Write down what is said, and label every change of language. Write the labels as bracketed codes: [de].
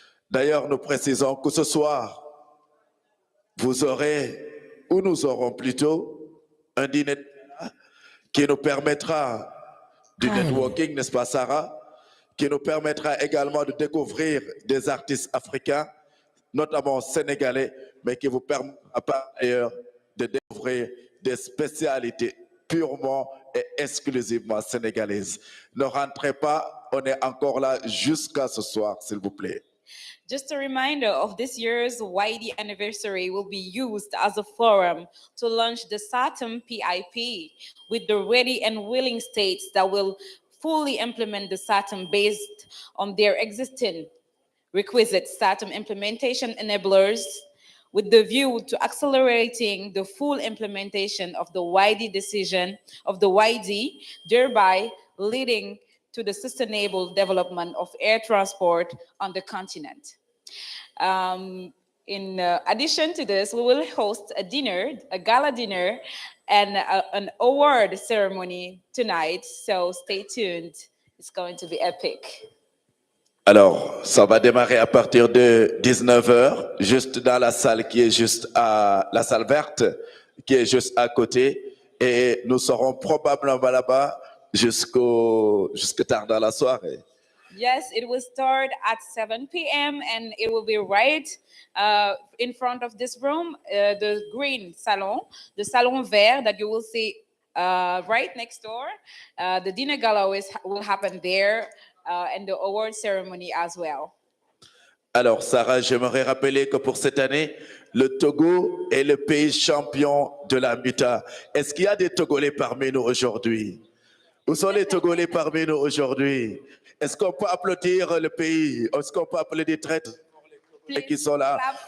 [fr] D'ailleurs, nous précisons que ce soir, vous aurez, ou nous aurons plutôt, un dîner qui nous permettra du networking, n'est-ce pas Sarah, qui nous permettra également de découvrir des artistes africains, notamment sénégalais, mais qui vous permettra par ailleurs de découvrir des spécialités purement et exclusivement sénégalaises. Ne rentrez pas, on est encore là jusqu'à ce soir, s'il vous plaît. [en] Just a reminder of this year's YD anniversary will be used as a forum to launch the SAATM-PIP with the ready and willing states that will fully implement the SAATM based on their existing requisite SAATM implementation enablers, with the view to accelerating the full implementation of the YD decision of the YD, thereby leading to the sustainable development of air transport on the continent. In addition to this, we will host a dinner, a gala dinner, and an award ceremony tonight. So stay tuned. It's going to be epic. [fr] Alors, ça va démarrer à partir de 19h, juste dans la salle qui est juste à la salle verte, qui est juste à côté. Et nous serons probablement là-bas jusqu'à tard dans la soirée. [en] Yes, it will start at 7 p.m. and it will be right in front of this room, the green salon, the salon vert that you will see right next door. The dinner gala will happen there and the award ceremony as well. [fr] Alors, Sarah, j'aimerais rappeler que pour cette année, le Togo est le pays champion de la MUTA. Est-ce qu'il y a des Togolais parmi nous aujourd'hui? Où sont les Togolais parmi nous aujourd'hui? Est-ce qu'on peut applaudir le pays? Est-ce qu'on peut applaudir des traîtres qui sont là?